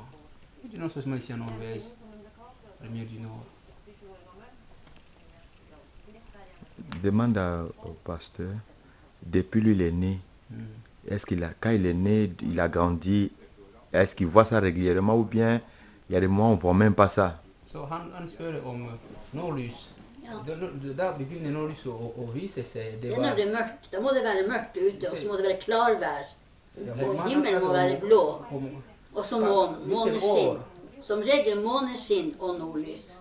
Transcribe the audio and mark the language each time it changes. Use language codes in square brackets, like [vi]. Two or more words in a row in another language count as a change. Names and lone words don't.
[fr] Du Nord seulement ici en Norvège, la lumière du Nord. Demande au pasteur, depuis lui il est né, est-ce qu'il a, quand il est né, il a grandi, est-ce qu'il voit ça régulièrement ou bien il y a des moments où on ne voit même pas ça? [no] Så han spør om nordlys. Ja. Da begynner nordlys å vise seg. Det er når det er mørkt. Da må det være mørkt ute, og så må det være klarvær. Ja, Og himmelen må være blå. om- Og så måneskinn. Som regel måneskinn og nordlys.